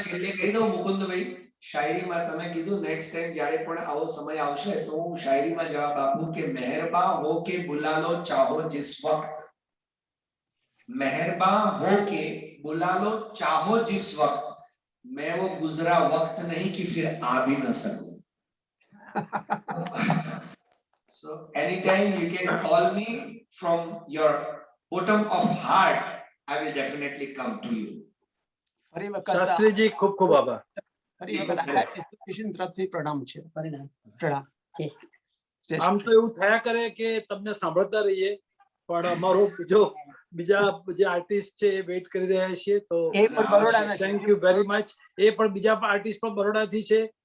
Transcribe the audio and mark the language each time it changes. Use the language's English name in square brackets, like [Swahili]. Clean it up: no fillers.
[Gujarati] શાયરીમાં છેલ્લે કહી દઉં મુકુંદભાઈ, શાયરીમાં તમે કીધું નેક્સ્ટ ટાઈમ જ્યારે પણ આવો સમય આવશે તો હું શાયરીમાં જવાબ આપું કે [Hindi] મહેરબાન હો કે બુલા લો ચાહો जिस वक्त, मेहरबान हो के बुला लो चाहो जिस वक्त, मैं वो गुजरा वक्त नहीं कि फिर आ भी न सकूं. [English] So anytime you can call me from your bottom of heart, I will definitely come to you. [Gujarati] ફરી વખત શાસ્ત્રીજી ખૂબ ખૂબ આભાર. ફરી વખત આ એસોસિએશન તરફથી પ્રણામ છે. પ્રણામ. જય શ્રી આમ તો એવું થયા કરે કે તમને સાંભળતા રહીએ, પણ અમારો બીજા જે આર્ટિસ્ટ છે એ વેઇટ કરી રહ્યા છીએ. તો એ પણ બરોડાના છે. [English] Thank you very much. [Gujarati] એ પણ બીજા આર્ટિસ્ટ પણ બરોડાથી છે.